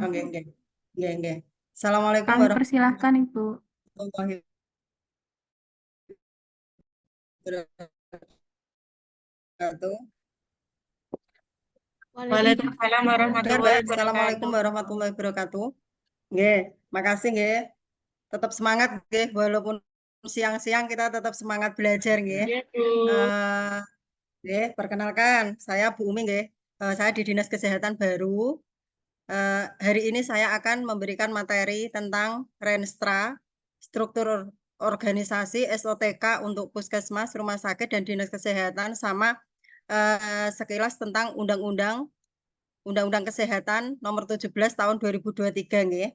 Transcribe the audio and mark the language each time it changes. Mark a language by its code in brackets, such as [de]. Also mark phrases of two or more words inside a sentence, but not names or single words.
[id] Oke, oke. [jv] Nggih, nggih. [ar] Assalamualaikum [id] Kami persilahkan Ibu. [ar] ورحمة الله وبركاته. Waalaikumsalam [id] Dengar, [ar] warahmatullahi [id] Mbak? [ar] wabarakatuh. السلام عليكم ورحمة الله وبركاته. [id] Nggih, makasih nggih. Tetap semangat nggih, walaupun siang-siang kita tetap semangat belajar nggih. Iya, Bu. Nggih, perkenalkan saya Bu Umi nggih. Saya di Dinas Kesehatan baru. Hari ini saya akan memberikan materi tentang Renstra, struktur organisasi SOTK untuk puskesmas, rumah sakit, dan dinas kesehatan, sama sekilas tentang Undang-Undang Kesehatan Nomor 17 Tahun 2023 nggih.